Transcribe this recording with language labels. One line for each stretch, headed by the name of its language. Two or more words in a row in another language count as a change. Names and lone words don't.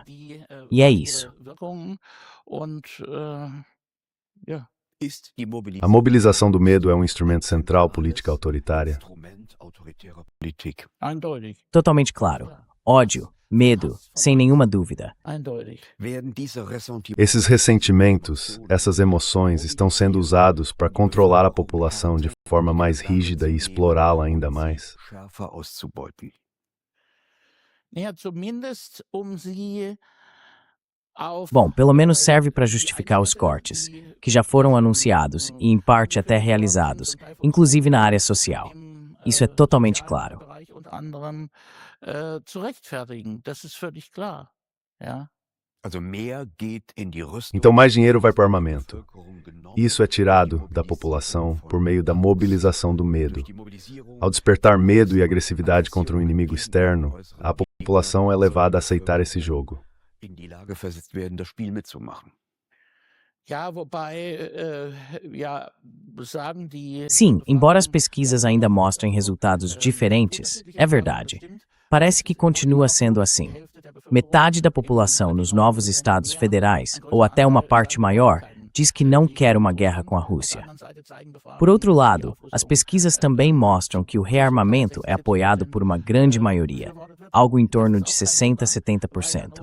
Portuguese: E é isso. A mobilização do medo é um instrumento central política autoritária.
German: Eindeutig,
Portuguese: Totalmente claro. Ódio, medo, sem nenhuma dúvida.
German: eindeutig. Werden diese Ressentiments
Portuguese: Esses ressentimentos, essas emoções estão sendo usados para controlar a população de forma mais rígida e explorá-la ainda mais.
German: schärfer auszubeuten? Naja, zumindest um sie
Portuguese: Bom, pelo menos serve para justificar os cortes, que já foram anunciados e em parte até realizados, inclusive na área social. Isso é totalmente claro.
German: Unter anderem zu rechtfertigen. Das ist völlig klar. Ja. Also mehr geht in die Rüstung.
Portuguese: Então mais dinheiro vai para o armamento. Isso é tirado da população por meio da mobilização do medo. Ao despertar medo e agressividade contra um inimigo externo, a população é levada a aceitar esse jogo.
German: In die Lage versetzt werden, das Spiel mitzumachen. Ja, wobei, ja, sagen die.
Portuguese: Sim, embora as pesquisas ainda mostrem resultados diferentes, é verdade. Parece que continua sendo assim. Metade da população nos novos estados federais, ou até uma parte maior, diz que não quer uma guerra com a Rússia. Por outro lado, as pesquisas também mostram que o rearmamento é apoiado por uma grande maioria, algo em torno de 60% a 70%.